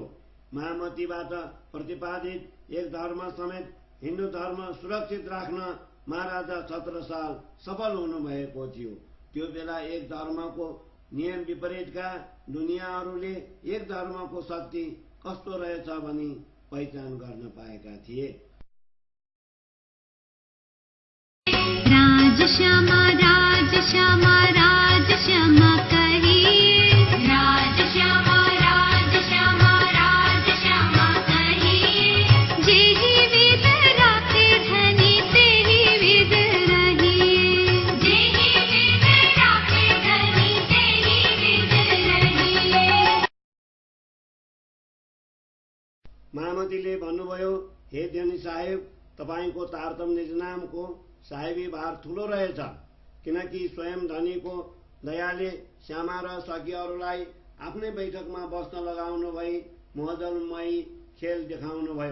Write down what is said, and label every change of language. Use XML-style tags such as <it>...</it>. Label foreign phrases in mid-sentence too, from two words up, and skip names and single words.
<ne>महामतीबाट प्रतिपादित एक धर्म समेत हिन्दू धर्म सुरक्षित राख्न महाराजा छत्रसाल सफल हुनुभएको थियो। त्यो बेला एक धर्मको नियम विपरीतका दुनियाहरूले एक धर्मको शक्ति कस्तो रहेछ भनी पहिचान गर्न पाएका थिए।</ne> <hi>राजश्यामा राजश्यामा राजश्यामा कहिए, राजश्यामा राजश्यामा राजश्यामा कहिए, जेहि विध राखे धनी तेहि विध रहिए, जेहि विध राखे धनी तेहि विध रहिए।</hi> <ne>महामतीले भन्नुभयो, हे ध्यानी साहेब, तपाईको तारतम निज नामको साहेबी भार ठूलो रहेछ। किनकि स्वयं धनीको दयाले श्यामा र सखीहरूलाई आफ्नै बैठकमा बस्न लगाउनु भई महजलमयी खेल देखाउनुभयो।</ne>